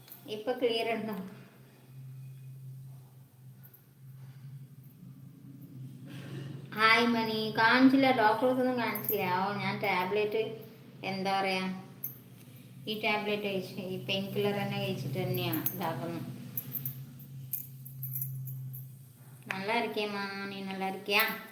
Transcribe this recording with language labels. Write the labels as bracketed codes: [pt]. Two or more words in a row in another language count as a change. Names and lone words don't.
[ml] ഇപ്പൊ ക്ലിയർ ഉണ്ടോ? ഹായ് മണി. കാണിച്ചില്ല, ഡോക്ടേഴ്സൊന്നും കാണിച്ചില്ല. ഞാൻ ടാബ്ലറ്റ് എന്താ പറയാ, ഈ ടാബ്ലറ്റ് കഴിച്ച് ഈ [en] pain killer [ml] തന്നെ കഴിച്ചിട്ട് തന്നെയാണ് ഇതാക്കുന്നത്. [ta] நல்லா இருக்கேம்மா, நீ நல்லா இருக்கியா?